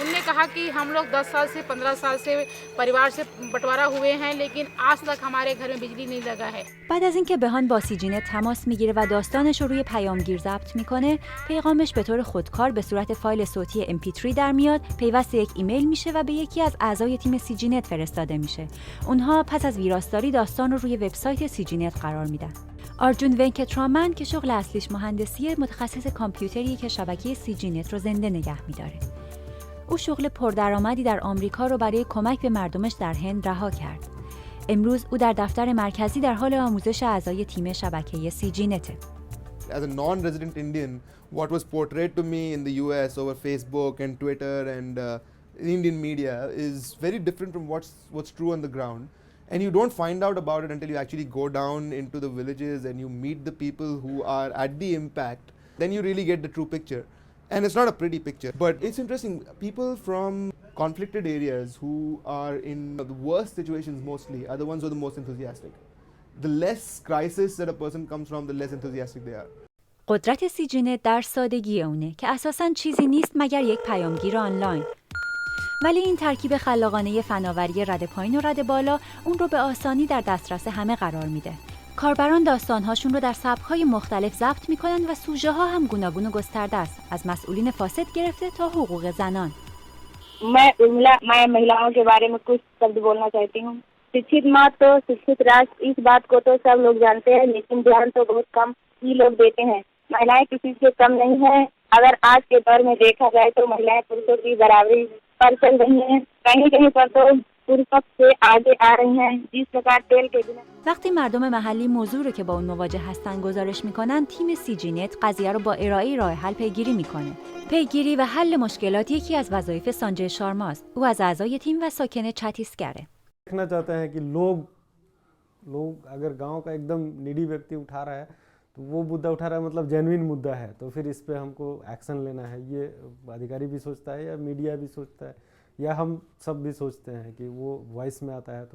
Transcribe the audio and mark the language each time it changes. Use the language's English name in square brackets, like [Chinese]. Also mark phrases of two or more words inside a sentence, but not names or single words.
[Hindi] उनने कहा कि हम लोग 10 साल से 15 साल से परिवार से बंटवारा हुए हैं, लेकिन आज तक हमारे घर में बिजली नहीं लगा है. [Persian] بعد از اینکه بهان با سیجینت تماس میگیره و داستانش رو روی پیامگیر ضبط میکنه، پیغامش به طور خودکار به صورت فایل صوتی MP3 در میاد، پیوست یک ایمیل میشه و به یکی از اعضای تیم سیجینت فرستاده میشه. اونها پس از ویراستاری داستان رو روی وبسایت سیجینت قرار میدن. آرجون ونکترامن که شغل اصلیش مهندسیه، متخصص کامپیوتریه که شبکه سیجینت رو زنده نگه میداره. او شغل پردرآمدی در آمریکا رو برای کمک به مردمش در هند رها کرد. امروز او در دفتر مرکزی در حال آموزش اعضای تیم شبکه سیجینته. [English] As a non-resident Indian, what was portrayed to me in the US over Facebook and Twitter and Indian media is very different from what's true on the ground. And you don't find out about it until you actually go down into the villages and you meet the people who are at the impact. Then you really get the true picture. And it's not a pretty picture. But it's interesting, people from conflicted areas who are in the worst situations mostly are the ones who are the most enthusiastic. The less crisis that a person comes from, the less enthusiastic they are. [Persian] قدرت سیجینت در سادگی اونه که اساساً چیزی نیست مگر یک پیامگیر آنلاین. ولی این ترکیب خلاقانه فناوری رد پایین و رد بالا اون رو به آسانی در دسترس همه قرار میده. کاربران داستان‌هاشون رو در سبک‌های مختلف ضبط می‌کنن و سوژه‌ها هم گوناگون و گسترده است، از مسئولین فاسد گرفته تا حقوق زنان. [Hindi] मैं महिलाओं के बारे में कुछ शब्द बोलना चाहती हूँ. शिक्षित माँ तो शिक्षित राष्ट्र, इस बात को तो सब लोग जानते हैं, लेकिन ध्यान तो बहुत कम ही लोग देते हैं. महिलाएं किसी से कम नहीं है. अगर आज के दौर में देखा जाए तो महिलाएं पुरुषों की बराबरी पर चल रही हैं. कहीं कहीं पर तो पुरुषों से आगे आ रही हैं. जिस प्रकार तेल के बिना. [Persian] وقتی مردم محلی موضوع رو که با اون مواجه هستن گزارش میکنن، تیم سیجینت قضیه رو با ارائه راه حل پیگیری میکنه. پیگیری و حل مشکلات یکی از وظایف سانجه شارماست. او از اعضای تیم و ساکن छत्तीसगढ़. [Hindi] देखना चाहते हैं कि लोग अगर गांव का एकदम निडी व्यक्ति उठा रहा है तो वो मुद्दा उठा रहा है, मतलब जेन्युइन मुद्दा है, तो फिर इस पे हमको एक्शन लेना है. ये अधिकारी भी सोचता है या मीडिया भी सोचता है या हम सब भी सोचते हैं कि वो वॉइस में आता है.